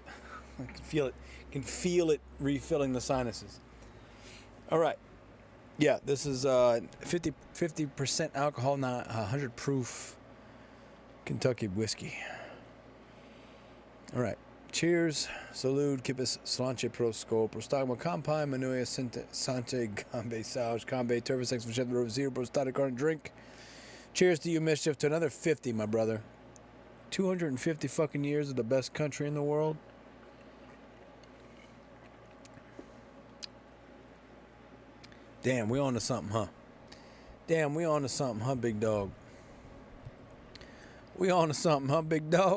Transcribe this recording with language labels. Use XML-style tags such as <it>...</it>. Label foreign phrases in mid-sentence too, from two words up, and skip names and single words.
<en>I can feel it refilling the sinuses. All right. Yeah, this is 50% alcohol, not 100 proof Kentucky whiskey. All right. Cheers. Salud. Kipis Slanche Prosco. Prostagma Campai. Manuia Sante Gambe Sauge. Gambe Turbisex Vachet Rove Zero. Prostatic Garden Drink. Cheers to you, Mischief. To another 50, my brother. 250 fucking years of the best country in the world. Damn, we on to something, huh? Damn, we on to something, huh, big dog? We on to something, huh, big dog?</en>